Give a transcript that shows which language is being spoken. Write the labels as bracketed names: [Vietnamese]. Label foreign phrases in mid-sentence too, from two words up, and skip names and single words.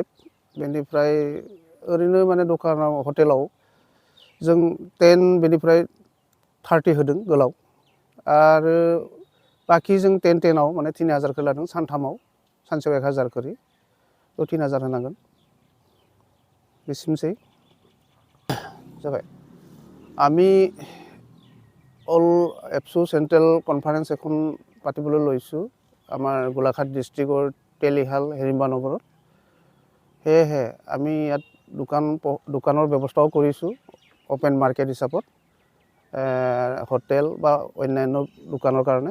[Bodo] बेनिफ्राय ओरैनो माने दखानाव हटेलाव जों 10 बेनिफ्राय 30 होदों गोलाव। आरो बाखि जों 10-10आव माने 3000 लादों सानथामाव। सानसेयाव 1000 करि। 3000 होनांगोन। बेसिमसै जाबाय। [Assamese] আমি অল এপসু চেণ্ট্ৰেল কনফাৰেন্স এখন পাতিবলৈ লৈছোঁ আমাৰ গোলাঘাট ডিষ্ট্ৰিক্টৰ তেলিহাল হিৰিম্বানগৰত। সেয়েহে আমি ইয়াত দোকানৰ ব্যৱস্থাও কৰিছোঁ [English] open market [Assamese] হিচাপত হোটেল বা অন্যান্য দোকানৰ কাৰণে।